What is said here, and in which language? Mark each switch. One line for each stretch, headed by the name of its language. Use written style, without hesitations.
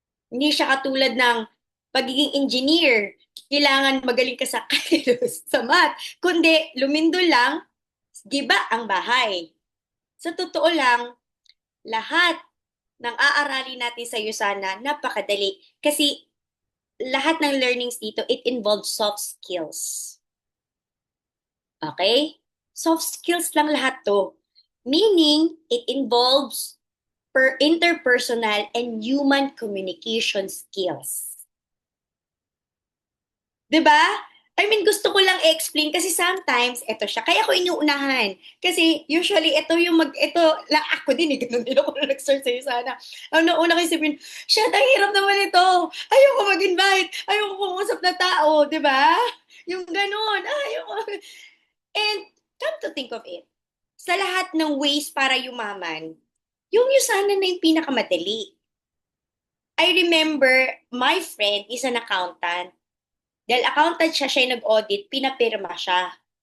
Filipino: Hindi siya katulad ng pagiging engineer. Kailangan magaling ka sa calculus, sa math. Kundi lumindol lang, giba ang bahay. Sa totoo lang, lahat ng aaralin natin sa Usana, napakadali. Kasi lahat ng
English: learnings dito, it involves soft skills. Okay? Soft skills
Filipino: lang lahat to.
English: Meaning, it involves interpersonal and human communication skills.
Filipino: 'Di ba?
English: I mean,
Filipino: gusto ko lang i-explain kasi sometimes, eto siya. Kaya ko inuunahan. Kasi usually, ito, lang ako din eh. Ganun din ako na nag-start sa'yo sana. Ano, una ko isipin, shit, ang hirap naman ito. Ayoko mag-invite. Ayoko pumusap na tao. 'Di ba? Yung ganun. Ayoko.
English: And come to think of it,
Filipino: sa lahat ng ways para yumaman, yung Yusana na yung pinakamadali.
English: I remember, my friend is an accountant.
Filipino: Dahil accountant siya, siya yung nag-audit, pinapirma siya.